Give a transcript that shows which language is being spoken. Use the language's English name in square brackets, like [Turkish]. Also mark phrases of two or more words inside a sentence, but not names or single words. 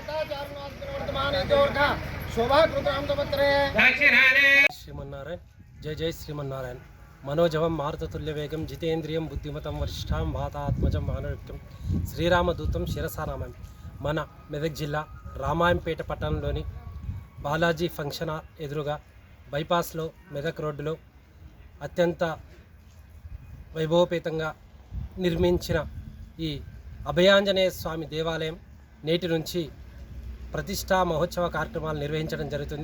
[Sanskrit] श्रीमन्नारायण जय जय श्रीमन्नारायण। मनोजवं मारुततुल्य वेगं जितेन्द्रियं बुद्धिमतं वरिष्ठां वातात्मजं मानवयुक्तं శ్రీరామదూతం శిరసానామం. [Telugu] మన మెదక్ జిల్లా రామాయంపేట పట్టణంలోని బాలాజీ ఫంక్షన్ ఎదురుగా బైపాస్లో మెదక్ రోడ్డులో అత్యంత వైభవపేతంగా నిర్మించిన ఈ అభయాంజనేయ స్వామి దేవాలయం నేటి నుంచి ప్రతిష్టా మహోత్సవ కార్యక్రమాలు నిర్వహించడం జరుగుతుంది.